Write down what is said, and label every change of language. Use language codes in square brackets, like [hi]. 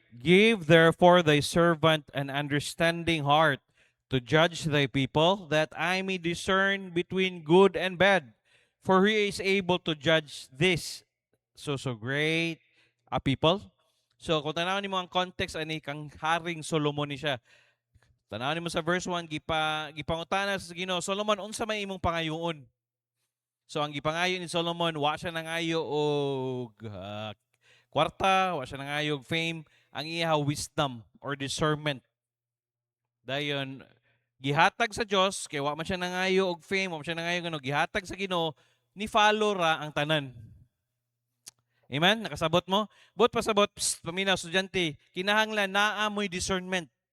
[en] Give therefore thy servant an understanding heart to judge thy people, that I may discern between good and bad. For he is able to judge this so great a people. [ceb] So kung tanawin mo ang context ani kang Haring Solomon ni siya. Tanawin mo sa verse 1 gipangutana sa Ginoo, Solomon unsa may imong pangayoon? So ang gipangayo ni Solomon wa siya nangayo og kwarta, wa siya nangayo og fame, ang iya wisdom or discernment. Dayon gihatag sa Dios kay wa man siya nangayo og fame, wa man siya nangayo ngano, gihatag sa Ginoo ni follow ra ang tanan. Amen? Nakasabot mo? Bot pasabot, paminaw, estudyante, kinahanglan naa mo'y discernment.